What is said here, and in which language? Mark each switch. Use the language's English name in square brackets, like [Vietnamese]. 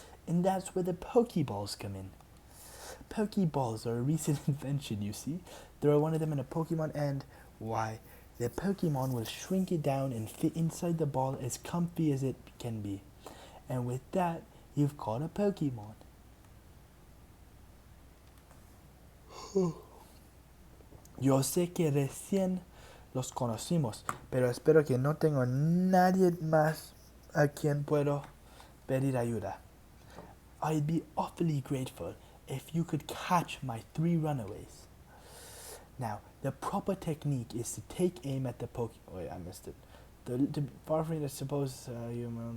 [English] And that's where the Pokeballs come in. Pokeballs are a recent invention, you see. Throw one of them in a Pokemon and, why, the Pokemon will shrink it down and fit inside the ball as comfy as it can be. And with that, you've caught a Pokemon. [Spanish] Yo sé que recién los conocimos, pero espero que no tengo nadie más a quien puedo pedir ayuda. [English] I'd be awfully grateful if you could catch my 3 runaways. Now, the proper technique is to take aim at the Pokemon. Wait, I missed it. Far from me to suppose you.